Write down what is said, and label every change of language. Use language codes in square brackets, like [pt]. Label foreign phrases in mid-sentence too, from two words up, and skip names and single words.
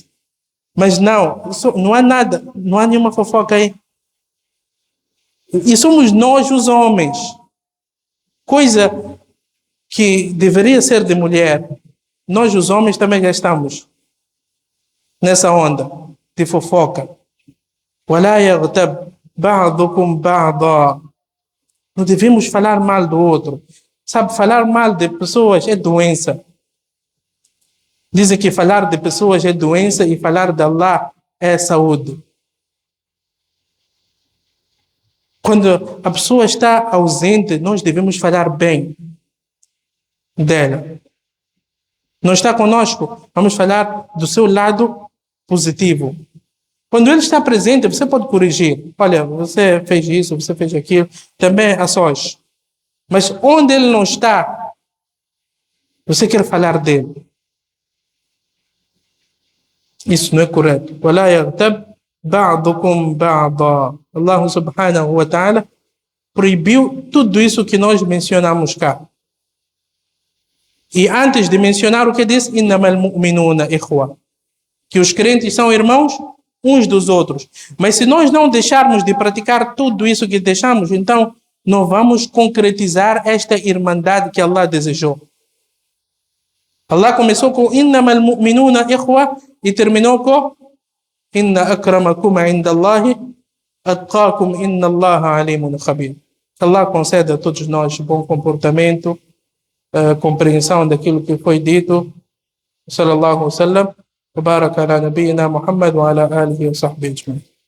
[pt] Mas não há nada. Não há nenhuma fofoca aí. E somos nós os homens. Coisa que deveria ser de mulher. Nós os homens também já estamos nessa onda de fofoca. [ar] وَلَا يَغْتَبْ بَعْضُكُمْ بَعْضًا. [pt] Não devemos falar mal do outro. Sabe, falar mal de pessoas é doença. Dizem que falar de pessoas é doença e falar de Allah é saúde. Quando a pessoa está ausente, nós devemos falar bem dela. Não está conosco, vamos falar do seu lado positivo. Quando ele está presente, você pode corrigir. Olha, você fez isso, você fez aquilo. Também a sós. Mas onde ele não está, você quer falar dele. Isso não é correto. [ar] وَلَا يَغْتَبْ بَعْضُكُمْ بَعْضًا. الله سبحانه وتعالى [pt] proibiu tudo isso que nós mencionamos cá. E antes de mencionar o que diz, [ar] إِنَّمَا الْمُؤْمِنُونَ إِخْوَةً, [pt] que os crentes são irmãos uns dos outros. Mas se nós não deixarmos de praticar tudo isso que deixamos, então não vamos concretizar esta irmandade que Allah desejou. Allah começou com [ar] إِنَّمَا الْمُؤْمِنُونَ إِخْوَةً [pt] e terminou com [ar] إِنَّ أَكْرَمَكُمْ عِنْدَ اللَّهِ أَتْقَاكُمْ إِنَّ اللَّهَ عَلِيمٌ خَبِيرٌ. [pt] Allah concede a todos nós bom comportamento, compreensão daquilo que foi dito. [ar] صلى الله عليه وسلم. وبارك على نبينا محمد وعلى آله وصحبه أجمعين.